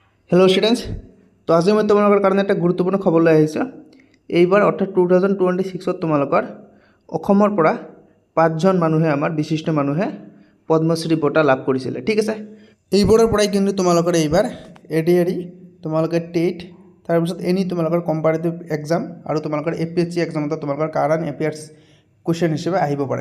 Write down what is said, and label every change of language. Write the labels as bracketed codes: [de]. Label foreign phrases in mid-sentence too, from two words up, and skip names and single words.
[hi] हेलो स्टूडेंट्स। तो आज मैं तुम्हारे कारण [as] एक गुरुत्वपूर्ण खबर लै এইবাৰ অৰ্থাৎ 2026 তোমালোকৰ অসমৰ পৰা 5জন মানুহে আমাৰ বিশিষ্ট মানুহে পদ্মশ্ৰী বঁটা লাভ কৰিছিল। ঠিক আছে, এইবোৰৰ পৰাই কিন্তু তোমালোকৰ এইবাৰ এডিআৰই তোমালোকে টেট তাৰপিছত এনি তোমালোকৰ [en] comparative exam [as] আৰু তোমালোকৰ এপিএসসি এক্সামত তোমালোকৰ [en] current affairs question [as] হিচাপে আহিব পাৰে।